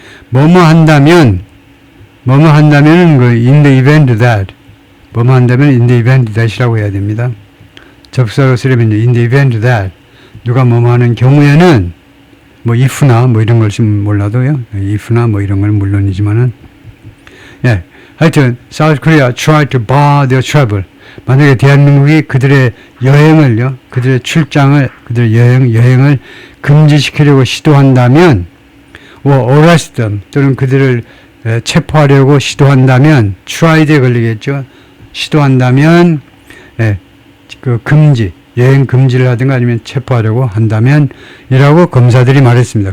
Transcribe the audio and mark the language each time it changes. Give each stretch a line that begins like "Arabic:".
Korean: 뭐뭐 한다면 그
English: in the event that
Korean: 뭐뭐 한다면 in the event that이라고 해야 됩니다. 접사로 쓰려면
English: in the event that
Korean: 누가 뭐뭐 하는 경우에는 뭐 if나 뭐 이런 걸 쓰면 몰라도요. if나 뭐 이런 건 물론이지만은 예.
English: 하여튼 South Korea tried to bar their travel.
Korean: 만약에 대한민국이 그들의 여행을요, 그들의 출장을, 그들의 여행을 금지시키려고 시도한다면,
English: or arrest them,
Korean: 또는 그들을 체포하려고 시도한다면, tried에 걸리겠죠. 시도한다면, 그 금지, 여행 금지를 하든가 아니면 체포하려고 한다면, 이라고 검사들이 말했습니다.